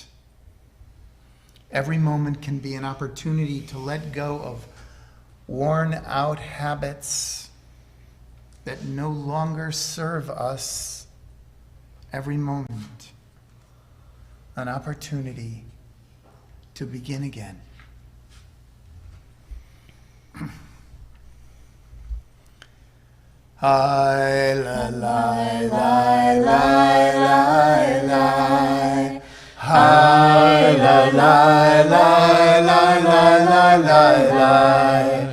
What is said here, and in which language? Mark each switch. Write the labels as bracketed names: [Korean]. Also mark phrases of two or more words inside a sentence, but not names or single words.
[English] Every moment can be an opportunity to let go of worn-out habits that no longer serve us. Every moment, an opportunity to begin again. Hi, la, la, la, la, la, la. Hi, la, la, la, la, la, la, la, la.